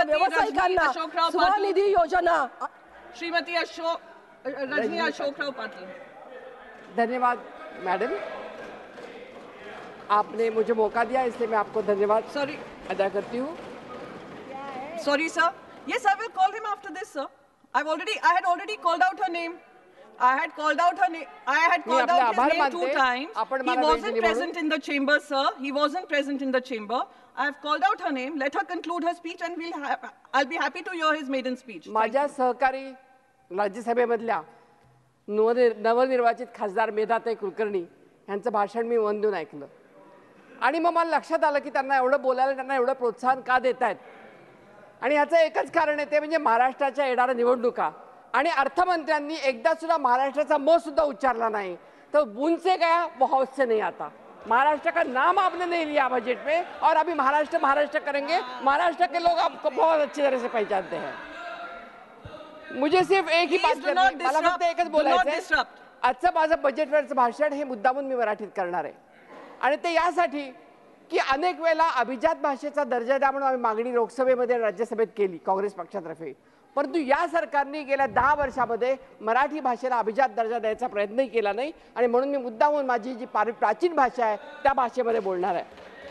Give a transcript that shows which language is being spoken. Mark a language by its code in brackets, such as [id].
[mr] व्यावसायिकांना स्वनिधी योजना श्रीमती रजनी अशोकराव पाटिल। [hi] धन्यवाद मैडम, आपने मुझे मौका दिया इसलिए मैं आपको धन्यवाद अदा करती हूँ। [en] Sorry sir, yes I will call him after this sir. I had already called out her name. I had called out his name 2 times. He wasn't present in the chamber, sir. He wasn't present in the chamber. I have called out her name. Let her conclude her speech, and I'll be happy to hear his maiden speech. [mr] माझ्या सहकारी राज्यसभेमधल्या नवनिर्वाचित खासदार मेधाताई कुलकर्णी यांचं भाषण मी मन देऊन ऐकलं आणि मग मला लक्षात आलं की त्यांना एवढं बोलायला, त्यांना एवढं प्रोत्साहन का देत आहेत आणि याचं एकच कारण आहे, ते म्हणजे महाराष्ट्राच्या येणाऱ्या निवडणुका आणि अर्थमंत्र्यांनी एकदा सुद्धा महाराष्ट्राचा म सुद्धा उच्चारला नाही। [hi] तो बूंद से गया वो हौद से नहीं आता। महाराष्ट्र का नाम आपने नहीं लिया बजट में और अभी महाराष्ट्र करेंगे। महाराष्ट्र के लोग आपको बहुत अच्छी तरह से पहचानते हैं। मुझे सिर्फ एक ही बात करनी आहे, [mr] मला फक्त एकच बोलायचं आहे। आजचं माझं बजेटवरचं भाषण हे मुद्दामून मी मराठीत करणार आहे आणि ते यासाठी की अनेक वेळेला अभिजात भाषेचा दर्जा द्या म्हणून आम्ही मागणी लोकसभेमध्ये राज्यसभेत केली काँग्रेस पक्षातर्फे, परंतु या सरकारने गेल्या 10 वर्षामध्ये मराठी भाषेला अभिजात दर्जा द्यायचा प्रयत्नही केला नाही आणि म्हणून मी मुद्दामून माझी जी प्राचीन भाषा आहे त्या भाषेमध्ये बोलणार आहे।